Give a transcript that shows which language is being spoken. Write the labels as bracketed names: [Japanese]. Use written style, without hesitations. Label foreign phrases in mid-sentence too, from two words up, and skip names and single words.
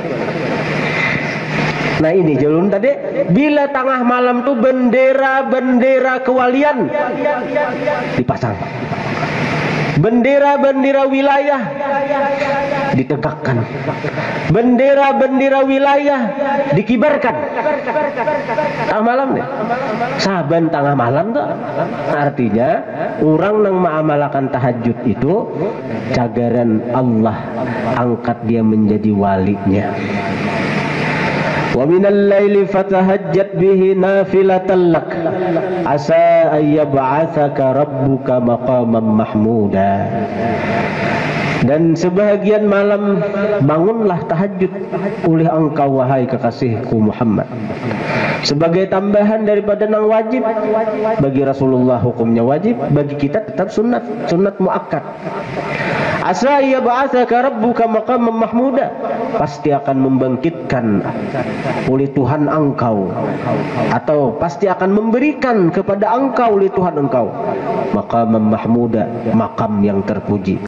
[Malay] Nah ini jalur tadi, bila tengah malam tuh bendera-bendera kewalian dipasang, bendera-bendera wilayah ditegakkan, bendera-bendera wilayah dikibarkan. Tengah malam nih, saban tengah malam tuh artinya orang yang mengamalkan tahajud itu cagaran Allah angkat dia menjadi walinya. [Arabic] ومن الليل فتهجد به نافلة لك عسى أن يبعثك ربك مقاما محمودا. [Malay] Dan sebahagian malam bangunlah tahajud oleh engkau wahai kekasihku Muhammad, sebagai tambahan daripada nang wajib. Bagi Rasulullah hukumnya wajib, bagi kita tetap sunat, sunat muakkad. [Arabic] عسى أن يبعثك ربك مقاما محمودا, [Malay] pasti akan membangkitkan oleh Tuhan engkau, atau pasti akan memberikan kepada engkau oleh Tuhan engkau [Arabic] مقاما محمودا, [Malay] makam yang terpuji.